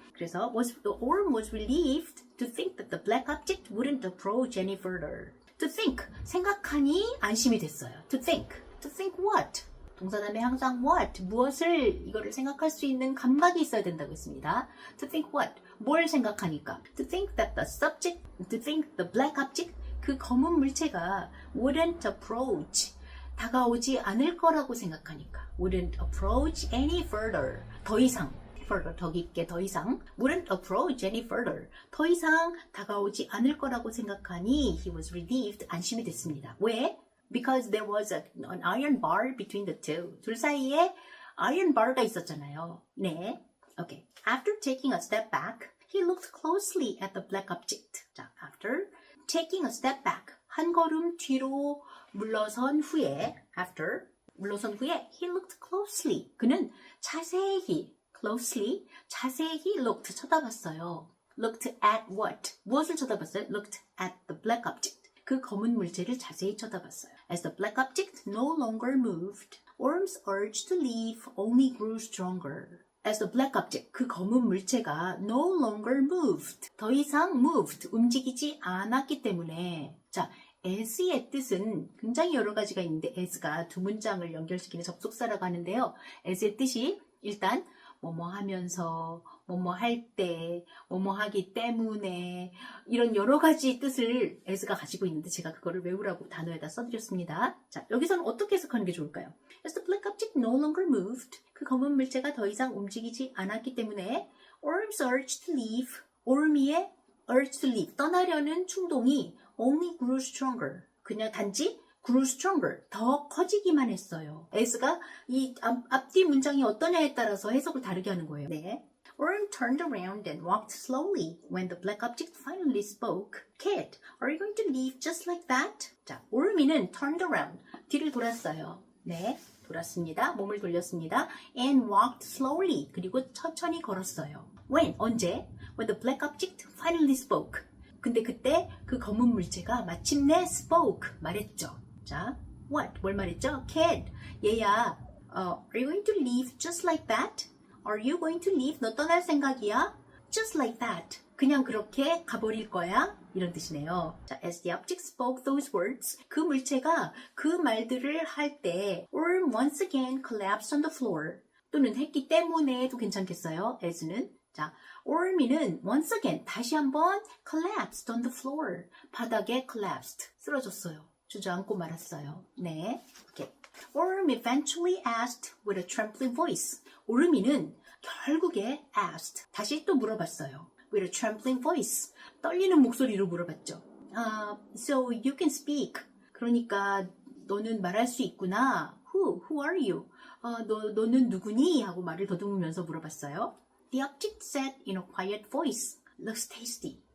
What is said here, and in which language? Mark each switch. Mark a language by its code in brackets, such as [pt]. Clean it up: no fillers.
[ko] 그래서 [en] the worm was relieved to think that the black object wouldn't approach any further. [ko] To think, 생각하니 안심이 됐어요. [en] To think what? [ko] 동사다음에 항상 what, 무엇을 이거를 생각할 수 있는 감각이 있어야 된다고 했습니다. [en] To think what, 뭘 생각하니까. To think that the black object, [ko] 그 검은 물체가 [en] wouldn't approach, [ko] 다가오지 않을 거라고 생각하니까. [en] Wouldn't approach any further, [ko] 더 이상, further, 더 깊게, 더 이상. [en] Wouldn't approach any further, [ko] 더 이상 다가오지 않을 거라고 생각하니 [en] he was relieved, [ko] 안심이 됐습니다. 왜? [en] Because there was an iron bar between the two. [ko] 둘 사이에 iron bar가 있었잖아요. 네. Okay. [en] After taking a step back, he looked closely at the black object. 자, after taking a step back, [ko] 한 걸음 뒤로 물러선 후에, [en] after 물러선 후에, he looked closely. [ko] 그는 자세히, closely, 자세히 looked, 쳐다봤어요. [en] Looked at what? [ko] 무엇을 쳐다봤어요? [en] Looked at the black object. [ko] 그 검은 물체를 자세히 쳐다봤어요. [en] As the black object no longer moved, Worm's urge to leave only grew stronger. As the black object, 그 검은 물체가 no longer moved, [ko] 더 이상 moved, 움직이지 않았기 때문에. 자, as의 뜻은 굉장히 여러 가지가 있는데 as가 두 문장을 연결시키는 접속사라고 하는데요. as의 뜻이 일단 뭐뭐 하면서, 뭐뭐 할 때, 뭐뭐 하기 때문에 이런 여러 가지 뜻을 as가 가지고 있는데 제가 그거를 외우라고 단어에다 써드렸습니다. 자, 여기서는 어떻게 해석하는 게 좋을까요? [en] As the black object no longer moved, [ko] 그 검은 물체가 더 이상 움직이지 않았기 때문에 Worm's urge to leave, Worm이의 urge to leave, 떠나려는 충동이 [en] only grew stronger, [ko] 그냥 단지 grew stronger, 더 커지기만 했어요. as가 이 앞뒤 문장이 어떠냐에 따라서 해석을 다르게 하는 거예요. 네. [en] Worm turned around and walked slowly when the black object finally spoke. Kid, are you going to leave just like that? [ko] 자, Worm이는 turned around, 뒤를 돌았어요. 네, 돌았습니다. 몸을 돌렸습니다. [en] And walked slowly, [ko] 그리고 천천히 걸었어요. When, 언제? [en] When the black object finally spoke. [ko] 근데 그때 그 검은 물체가 마침내 spoke, 말했죠. 자, what? 뭘 말했죠? [en] Kid, [ko] 얘야, [en] are you going to leave just like that? Are you going to leave? [ko] 너 떠날 생각이야? [en] Just like that. [ko] 그냥 그렇게 가버릴 거야? 이런 뜻이네요. [en] 자, as the object spoke those words, [ko] 그 물체가 그 말들을 할 때 [en] Worm once again collapsed on the floor. [ko] 또는 했기 때문에도 괜찮겠어요. as는. 자, Worm이는 once again, 다시 한번 collapsed on the floor. 바닥에 collapsed, 쓰러졌어요. 주저앉고 말았어요. 네. 이렇게. [en] Worm eventually asked with a trembling voice. [ko] 오르미는 결국에 asked, 다시 또 물어봤어요. [en] With a trembling voice, [ko] 떨리는 목소리로 물어봤죠. [en] So you can speak. [ko] 그러니까 너는 말할 수 있구나. [en] Who are you? [ko] 너는 누구니? 하고 말을 더듬으면서 물어봤어요. [en] The object said in a quiet voice, looks tasty.